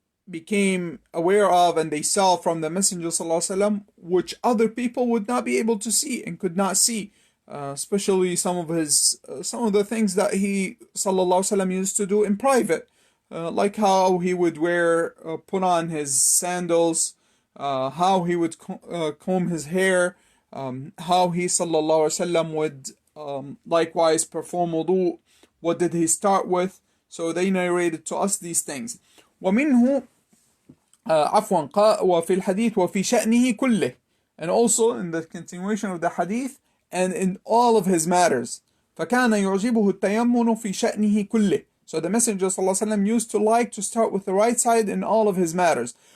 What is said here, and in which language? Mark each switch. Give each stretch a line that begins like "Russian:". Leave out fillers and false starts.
English: became aware of and they saw from the Messenger sallallahu alaihi wasallam, which other people would not be able to see and could not see, especially some of the things that he sallallahu alaihi wasallam used to do in private, like how he would put on his sandals, how he would comb his hair, how he sallallahu alaihi wasallam would likewise perform wudu. What did he start with? So they narrated to us these things.
Arabic: ومنه وفي الحديث وفي شأنه كله,
English: and also in the continuation of the hadith and in all of his matters.
Arabic: فكان يعجبه التيمن في شأنه كله.
English: So the Messenger صلى الله عليه وسلم used to like to start with the right side in all of his matters.